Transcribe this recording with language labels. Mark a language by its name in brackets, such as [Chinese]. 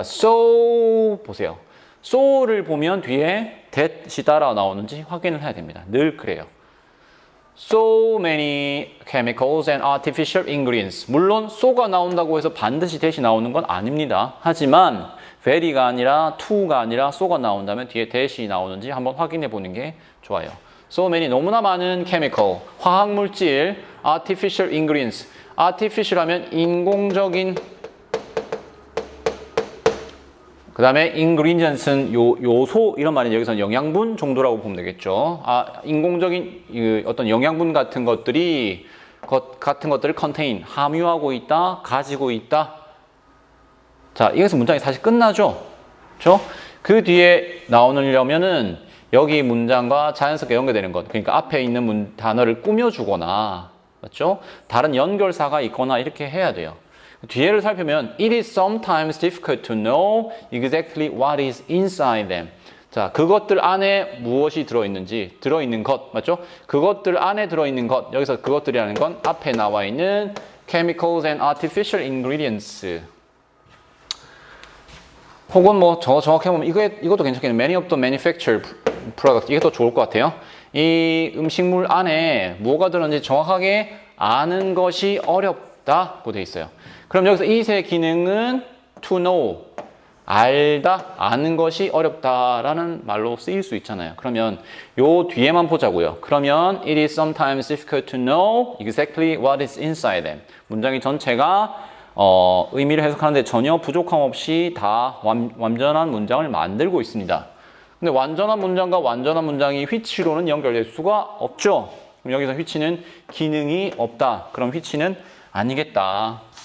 [Korean] So 보세요. so를 보면 뒤에 that이 따라 나오는지 확인을 해야 됩니다. 늘 그래요. [English] So many chemicals and artificial ingredients. [Korean] 물론 so가 나온다고 해서 반드시 that이 나오는 건 아닙니다. 하지만 very가 아니라 to가 아니라 so가 나온다면 뒤에 that이 나오는지 한번 확인해 보는 게 좋아요. So many 너무나 많은 chemical, 화학물질, artificial ingredients. artificial 하면 인공적인, 그 다음에 ingredients는 요소 이런 말이 여기서는 영양분 정도라고 보면 되겠죠. 인공적인 어떤 영양분 같은 것들을 contain, 함유하고 있다, 가지고 있다. 자, 여기서 문장이 사실 끝나죠. 그렇죠? 그 뒤에 나오려면은 여기 문장과 자연스럽게 연결되는 것. 그러니까 앞에 있는 단어를 꾸며주거나, 맞죠? 다른 연결사가 있거나 이렇게 해야 돼요. 뒤에를 살펴보면 [English] it is sometimes difficult to know exactly what is inside them. [Korean] 자, 그것들 안에 무엇이 들어있는지, 들어있는 것, 맞죠? 그것들 안에 들어있는 것, 여기서 그것들이라는 건 앞에 나와 있는 chemicals and artificial ingredients. 혹은 뭐 정확히 보면 이것도 괜찮겠네요. [English] Many of the manufactured products. [Korean] 이게 더 좋을 것 같아요. 이 음식물 안에 뭐가 들었는지 정확하게 아는 것이 어렵다고 되어 있어요. 그럼 여기서 이 세 기능은 to know, 알다, 아는 것이 어렵다라는 말로 쓰일 수 있잖아요. 그러면 요 뒤에만 보자고요. 그러면 [English] it is sometimes difficult to know exactly what is inside them. [Korean] 문장이 전체가 의미를 해석하는데 전혀 부족함 없이 다 완전한 문장을 만들고 있습니다. 근데 완전한 문장과 완전한 문장이 which로는 연결될 수가 없죠. 그럼 여기서 which는 기능이 없다. 그럼 which는 아니겠다.